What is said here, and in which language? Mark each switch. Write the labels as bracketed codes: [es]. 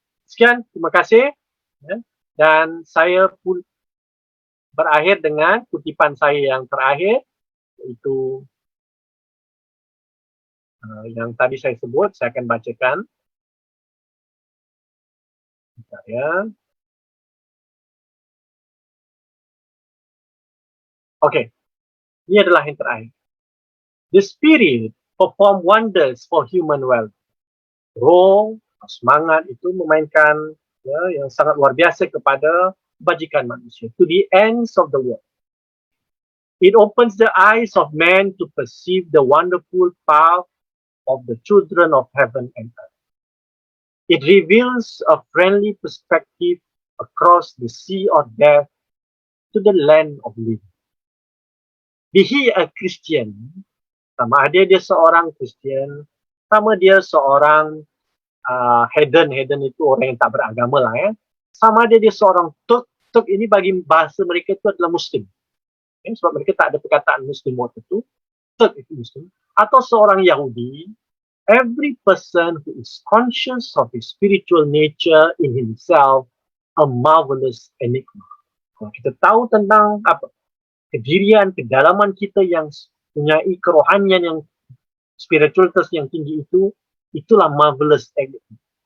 [ms] Sekian, terima kasih. Ya. Dan saya pun berakhir dengan kutipan saya yang terakhir, iaitu yang tadi saya sebut. Saya akan bacakan. Ya. Okey, ini adalah yang terakhir. [en] The spirit perform wonders for human wealth. [ms] Roh, semangat itu memainkan yang sangat luar biasa kepada kebajikan manusia, [en] to the ends of the world. It opens the eyes of man to perceive the wonderful path of the children of heaven and earth. It reveals a friendly perspective across the sea of death to the land of living. Be he a Christian, [ms] sama ada dia seorang Christian, sama dia seorang heathen itu orang yang tak beragama lah ya. Sama ada dia seorang Turk ini bagi bahasa mereka itu adalah Muslim. Sebab mereka tak ada perkataan Muslim waktu itu, Turk itu Muslim. Atau seorang Yahudi, [en] every person who is conscious of his spiritual nature in himself, a marvelous enigma. [ms] Kalau kita tahu tentang kedirian, kedalaman kita yang mempunyai kerohanian yang spiritualitas yang tinggi itu, itulah marvelous enigma.